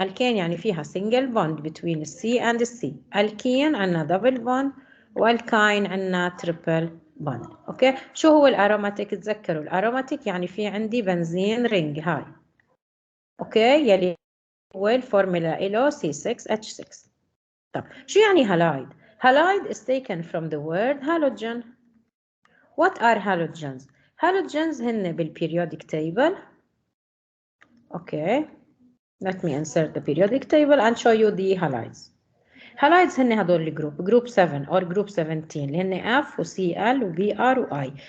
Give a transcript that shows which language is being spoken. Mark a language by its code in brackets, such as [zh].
[en] Alkane [ar] يعني فيها [en] single bond between C and C. alkene [ar] عنا [en] double bond [ar] والكاين عنا [en] triple bond. [ar] اوكي شو هو الاروماتيك؟ تذكروا الاروماتيك يعني في عندي بنزين رينج هاي. اوكي يلي هو الفورمولا له C6H6. طب شو يعني هالايد؟ هالايد [en] is taken from the word halogen. What are halogens? Halogens [ar] هن [en] بالperiodic table. Okay. Let me insert the periodic table and show you the halides. halides [ar] هن هدول الجروب [en] group 7 or group 17 [ar] اللي هن [en] F و Cl و Br و I.